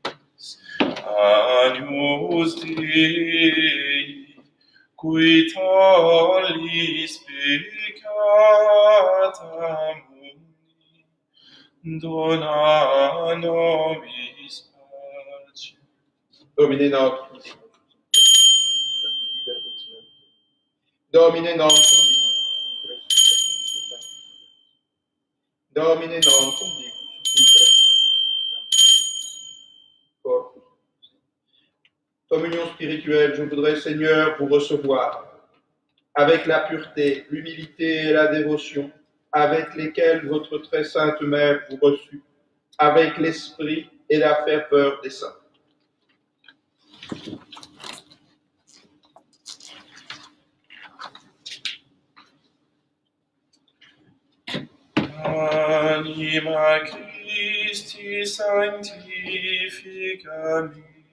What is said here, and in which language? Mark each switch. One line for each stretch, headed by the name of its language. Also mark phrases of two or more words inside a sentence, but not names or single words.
Latin: Agnus Dei, qui tollis peccata mundi, dona nobis Domine nostrum. Domine nostrum. Domine nostrum.
French: Communion spirituelle, je voudrais, Seigneur, vous recevoir avec la pureté, l'humilité et la dévotion, avec lesquelles votre très sainte mère vous reçut, avec l'esprit et la ferveur des saints.
Latin: Anima Christi sanctifica me,